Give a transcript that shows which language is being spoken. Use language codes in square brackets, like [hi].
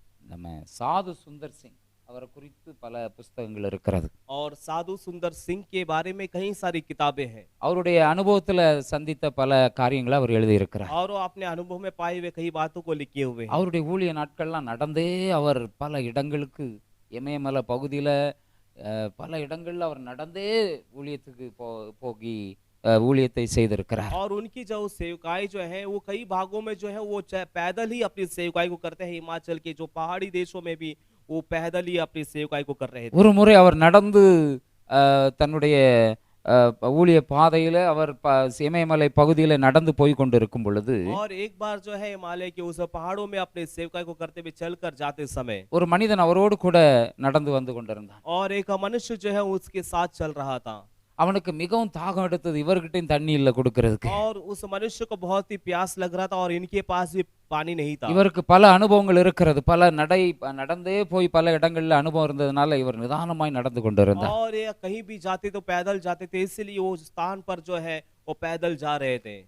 [ta] நம்ம சாது சுந்தர் சிங் அவரை குறித்து பல புஸ்தகங்கள் இருக்கிறது. [hi] और साधु सुंदर सिंह के बारे में कई सारी किताबें हैं, [ta] அவருடைய அனுபவத்துல சந்தித்த பல காரியங்களை அவர் எழுதியிருக்கிறார். [hi] और वो अपने अनुभव में पाए हुए कई बातों को लिखे हुए हैं। [ta] அவருடைய ஊழிய நாட்கள்லாம் நடந்தே அவர் பல இடங்களுக்கு, இமயமலை பகுதியில பல இடங்கள்ல அவர் நடந்தே ஊழியத்துக்கு போகி ஊழியத்தை செய்திருக்கிறார். [hi] और उनकी जो सेवकाई जो है वो कई भागों में जो है वो पैदल ही अपनी सेवकाई को करते हैं। हिमाचल के जो पहाड़ी देशों में भी वो पैदल ही अपनी सेवकाई को कर रहे थे। [ta] ஒரு முறை அவர் நடந்து தன்னுடைய ஊழிய பாதையில அவர் இமயமலை பகுதியில நடந்து போய் கொண்டிருக்கும் பொழுது, [hi] और एक बार जो है हिमालय के उस पहाड़ों में अपने सेवकाई को करते हुए चलकर जाते समय [ta] ஒரு மனிதன் அவரோடு கூட நடந்து வந்து கொண்டிருந்தான். [hi] और एक मनुष्य जो है उसके साथ चल रहा था, [ta] அவனுக்கு மிகவும் தாகம் எடுத்தது, இவர்கிட்டயும் தண்ணி இல்ல கொடுக்கிறதுக்கு. [hi] और उस मनुष्य को बहुत ही प्यास लग रहा था और इनके पास भी पानी नहीं था। [ta] இவருக்கு பல அனுபவங்கள் இருக்கிறது, பல நடந்தே போய் பல இடங்கள்ல அனுபவம் இருந்ததுனால இவர் நிதானமாய் நடந்து கொண்டிருந்தார். [hi] और ये कहीं भी जाते तो पैदल जाते थे, इसलिए वो स्थान पर जो है वो पैदल जा रहे थे।